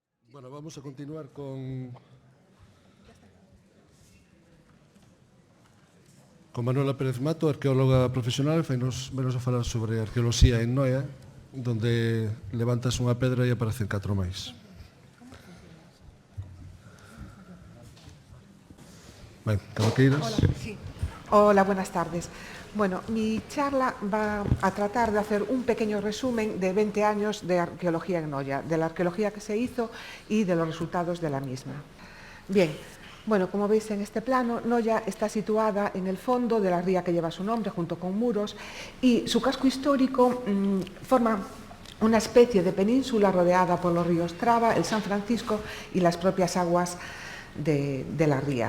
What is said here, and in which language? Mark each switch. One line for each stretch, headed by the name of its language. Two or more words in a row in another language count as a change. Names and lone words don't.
Galician: Bueno, vamos a continuar con Manuela Pérez Mato, arqueóloga profesional, fainos menos a falar sobre arqueoloxía en Noia, donde levantas unha pedra e aparecen 4 máis. Ben, cando queiras.
Spanish: Hola, sí. Hola, buenas tardes. Bueno, mi charla va a tratar de hacer un pequeño resumen de 20 años de arqueología en Noia, de la arqueología que se hizo y de los resultados de la misma. Bien, bueno, como veis en este plano, Noia está situada en el fondo de la ría que lleva su nombre, junto con Muros, y su casco histórico forma una especie de península rodeada por los ríos Traba, el San Francisco y las propias aguas de la ría.